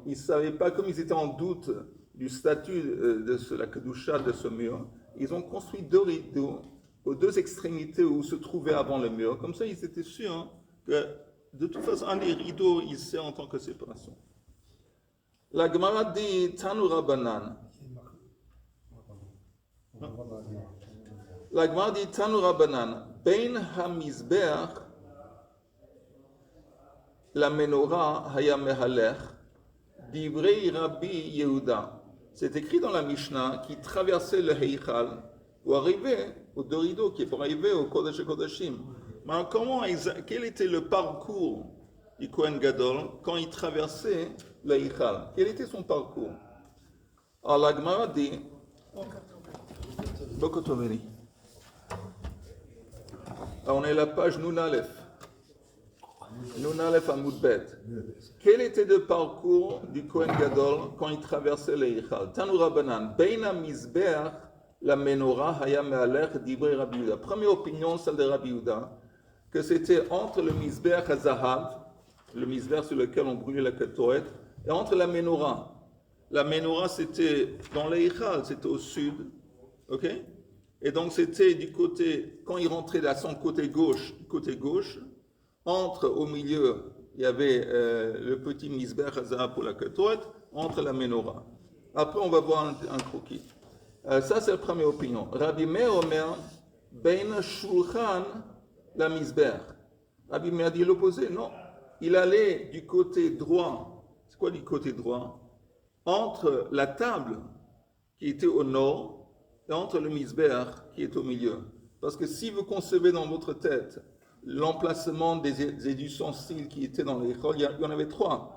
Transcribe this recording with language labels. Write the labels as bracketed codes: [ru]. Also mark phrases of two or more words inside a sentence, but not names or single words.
[fr] Ils ne savaient pas, comme ils étaient en doute du statut de la kedusha de ce mur, ils ont construit deux rideaux aux deux extrémités où se trouvait avant le mur. Comme ça, ils étaient sûrs que de toute façon, un des rideaux, il sert en tant que séparation. La Gemara dit [he] תנו רבנן. [fr] La Gemara dit [he] תנו רבנן. בין המזבח למנורה היה מהלך דברי רבי יהודה. [fr] C'est écrit dans la Mishnah qui traversait le Heichal pour arriver aux deux rideaux, qui est pour arriver au [he] קודש הקדשים. [fr] Mais quel était le parcours du Kohen Gadol quand il traversait le Heichal? Quel était son parcours? Alors la Gemara dit, on est à la page [he] נון אלף. נון אלף עמוד בית. [fr] Quel était le parcours du Kohen Gadol quand il traversait le Heichal? [he] תנו רבנן בין המזבח למנורה היה מהלך דברי רבי יהודה. [fr] Première opinion, celle de Rabbi Yehuda, que c'était entre le [he] מזבח הזהב, [fr] le Mizbeach sur lequel on brûlait la ketoret, et entre la menorah. La menorah, c'était dans l'Eichal, c'était au sud, ok? Et donc c'était du côté, quand il rentrait à son côté gauche, au milieu, il y avait le petit [he] מזבח הזהב [fr] pour la ketoret, entre la menorah. Après, on va voir un croquis. Ça, c'est la première opinion. [he] רבי מאיר אומר בין שולחן למזבח. [fr] Rabbi Meir dit l'opposé. Non, il allait du côté droit. C'est quoi du côté droit? Entre la table qui était au nord et entre le Mizbeach qui est au milieu. Parce que si vous concevez dans votre tête l'emplacement des ustensiles qui étaient dans l'école, il y en avait trois.